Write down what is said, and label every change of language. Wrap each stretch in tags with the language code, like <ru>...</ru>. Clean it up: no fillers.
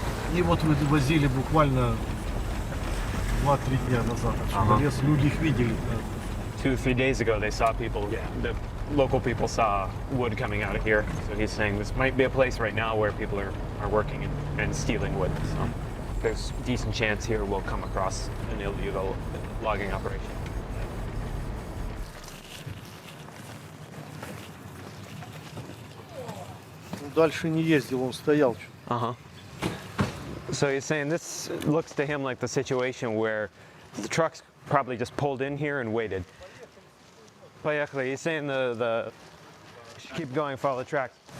<ru>Они вот возили буквально 2-3 дня назад. Лес, люди их видели.</ru> <en>2-3 days ago, they saw people. Yeah. The local people saw wood coming out of here. So he's saying this might be a place right now where people are working and stealing wood. So there's a decent chance here we'll come across an illegal logging operation.</en> <ru>Дальше не ездил, он стоял.</ru> <en>So he's saying this looks to him like the situation where the trucks probably just pulled in here and waited.</en> <ru>Поехали.</ru> <en>He's saying the keep going, follow the track.</en>